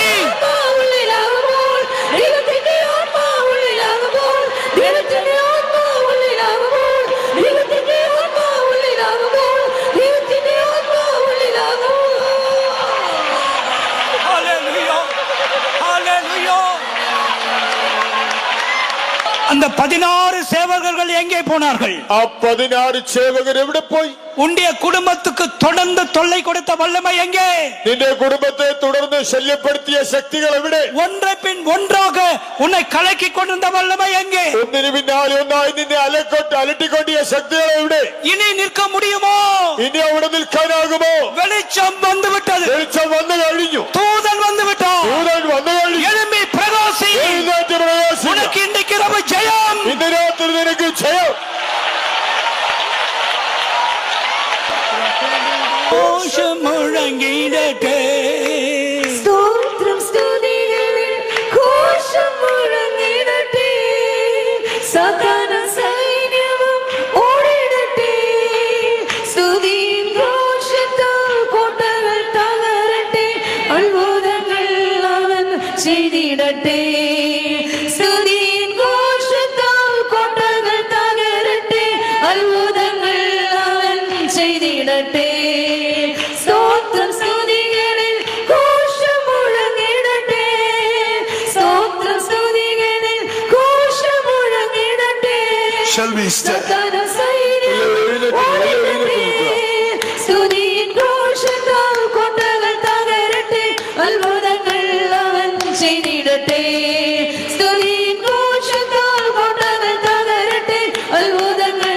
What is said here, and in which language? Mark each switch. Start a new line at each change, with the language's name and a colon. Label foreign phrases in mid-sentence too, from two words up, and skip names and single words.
Malayalam: ആത്മാവുള്ളിലാകുമ്പോൾ ദൈവത്തിന്റെ ആത്മാവുള്ളിലാകുമ്പോൾ ദൈവത്തിന്റെ ആത്മാവുള്ളിലാകുമ്പോൾ ദൈവത്തിന്റെ ആത്മാവുള്ളിലാകുമ്പോൾ ദൈവത്തിന്റെ ആത്മാവുള്ളിലാകുമ്പോൾ ഹല്ലേലൂയ ഹല്ലേലൂയ
Tamil: அந்த 16 சேவகர்கள் எங்கே போனார்கள்
Malayalam: ആ 16 സേവകർ എവിടെ പോയി?
Tamil: உன்னுடைய குடும்பத்துக்கு தொடர்ந்து தொல்லை கொடுத்த வல்லமை எங்கே
Malayalam: നിന്റെ കുടുംബത്തെ തുടർന്ന് ശല്യപ്പെടുത്തിയ ശക്തികൾ എവിടെ?
Tamil: ஒன்றை பின் ஒன்றாக உன்னை கலக்கி கொண்டிருந்த வல்லமை எங்கே
Malayalam: ഒന്നിനു പിന്നാലെ ഒന്നായി നിന്നെ അലട്ടിക്കൊണ്ടിയ ശക്തികൾ എവിടെ?
Tamil: இனி நிற்க முடியுமோ
Malayalam: ഇനി അവിടെ നിൽക്കാനാകുമോ?
Tamil: வெளிச்சம் வந்து விட்டது
Malayalam: വെളിച്ചം വന്നു കഴിഞ്ഞു,
Tamil: தூதன் வந்து விட்டான்
Malayalam: ദൂതൻ വന്നു കഴിഞ്ഞു.
Tamil: எழும்பி பிரகாசி
Malayalam: എഴുന്നേറ്റ് പ്രവേശിക്കുക.
Tamil: உனக்கு இன்றைக்கு இரவு ஜெயம்
Malayalam: ഇന്ന് രാത്രി നിനക്ക് ജയം. ഘോഷം മുഴങ്ങിടട്ടെ സ്തോത്രം സ്തുതികളിൽ ഘോഷം മുഴങ്ങിടട്ടെ സകല സൈന്യവും ഓടിടട്ടെ സ്തുതിയും ഘോഷത്താൽ കോട്ടകൾ തകരട്ടെ അത്ഭുതങ്ങൾ അവൻ ചെയ്തിടട്ടെ സ്തുതിയും ഘോഷത്താൽ കോട്ടകൾ തകരട്ടെ അത്ഭുതങ്ങൾ അവൻ ചെയ്തിടട്ടെ സ്തോത്രം സ്തുതികളിൽ ഘോഷം മുഴങ്ങിടട്ടെ സ്തോത്രം സ്തുതികളിൽ ഘോഷം മുഴങ്ങിടട്ടെ
English: Shall we stand?
Malayalam: സകല സൈന്യവും ഓടിടട്ടെ സ്തുതിയും ഘോഷത്താൽ കോട്ടകൾ തകരട്ടെ അത്ഭുതങ്ങൾ അവൻ ചെയ്തിടട്ടെ സ്തുതിയും ഘോഷത്താൽ കോട്ടകൾ തകരട്ടെ അത്ഭുതങ്ങൾ